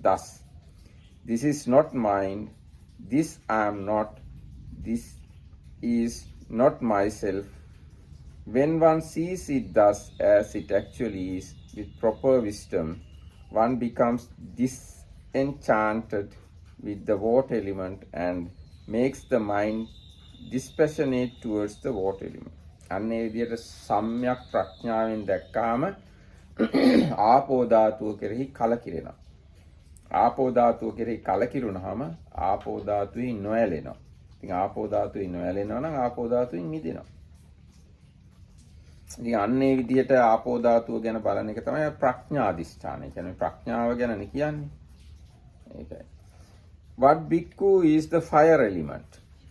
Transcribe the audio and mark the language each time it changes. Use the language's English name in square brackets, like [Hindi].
[English] Thus, this is not mine, this I am not, this is not myself. When one sees it thus as it actually is with proper wisdom, one becomes disenchanted with the water element and makes the mind dispassionate towards the water element. [Sinhala] අන්නේ විදියට සම්‍යක් ප්‍රඥාවෙන් දැක්කාම ආපෝ ධාතුව කෙරෙහි කලකිරෙනවා. ආපෝ ධාතුව කෙරෙහි කලකිරුණාම ආපෝ ධාතුවේ නොඇලෙනවා. ඉතින් ආපෝ ධාතුවේ නොඇලෙනවා නම් ආපෝ ධාතුවෙන් මිදෙනවා. ඉතින් අන්නේ විදියට ආපෝ ධාතුව ගැන බලන එක තමයි ප්‍රඥා අධිෂ්ඨානය. කියන්නේ ප්‍රඥාව ගැනනේ කියන්නේ. ඒකයි. [English] What bhikkhu is the fire element?